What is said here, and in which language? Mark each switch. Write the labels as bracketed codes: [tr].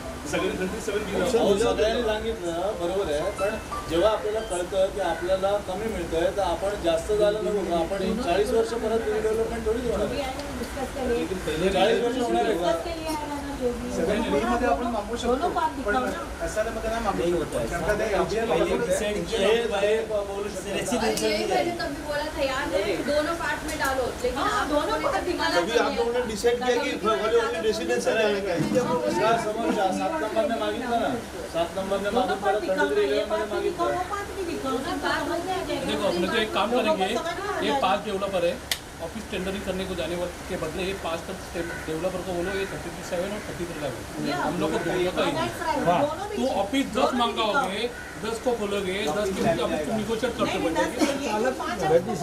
[mr] सगळ्यांनी सांगितलं बरोबर आहे, पण जेव्हा आपल्याला कळतं की आपल्याला कमी मिळतंय तर आपण जास्त झालं नको का. आपण 40 वर्ष परत रिडेव्हलपमेंट थोडीच होणार आहे. 40 वर्ष होणार आहे का. मध्ये आपण मागू शकतो पण SRA मध्ये नाही मागू शकतो कारण का ते बोलू शकतो. [hi] ये मैंने तभी बोला था यार दोनों पार्ट में डालो, लेकिन आप दोनों पार्ट दिखाना तभी आप लोगों ने डिसाइड किया कि वाले ओनली रेसिडेंशियल रहने का है. [mr] समोर 7 नंबरने मागितलं ना, 7 नंबरने मागून परत 33 मध्ये मागितलं. [hi] देखो अपने तो एक काम करेंगे, ये 5 डेवलपर है, ऑफिस टेंडरिंग करने को जाने के बदले ये 5 डेवलपर को बोलो ये 33/7 और 33/11 हम लोग को दोनों का ही तो ऑफिस 10 मांगाओगे, 10 को खोलोगे, 10 के बीच ऑफिस तुम निगोशिएट करते बैठोगे.